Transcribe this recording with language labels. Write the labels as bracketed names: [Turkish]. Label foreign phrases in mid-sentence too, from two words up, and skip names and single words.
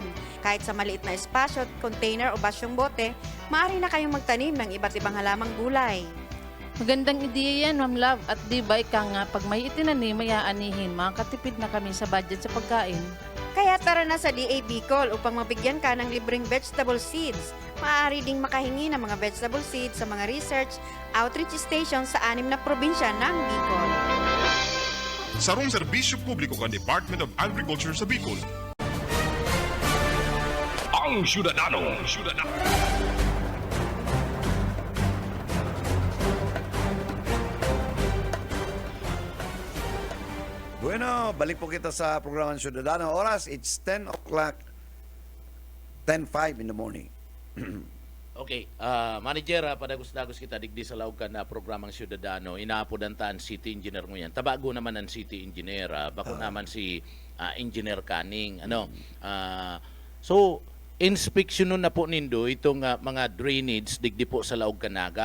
[Filipino] Kahit sa maliit na espasyo, container o basyong bote, maaari na kayong magtanim ng iba't ibang halamang gulay. Magandang ideya yan, Ma'am Love. At di ba ika nga, pag may itinanim, may aanihin, makakatipid na kami sa budget sa pagkain. Kaya tara na sa DA Bicol upang mabigyan ka ng libreng [English] vegetable seeds. [Filipino] Maaari ding makahingi ng mga [English] vegetable seeds [Filipino] sa mga [English] research outreach station [Filipino] sa 6 na probinsya ng Bicol. [Bikol] Sarong serbisyo publiko ng Department of Agriculture sa Bicol. Ang Syudadano. Bueno, balik po kita sa programa ng Syudadano. Oras, [English] it's 10 o'clock, 10:05 in the morning. [Bikol] Okay, manager, padagos-dagos kita digdi sa laukan na programang Syudadano. Inaapodantaan City Engineer mo yan. Tabago naman ang City Engineer. Bako naman si Engineer Canning. So, inspection na po nindo itong mga drainage digdi po sa laog kanaga.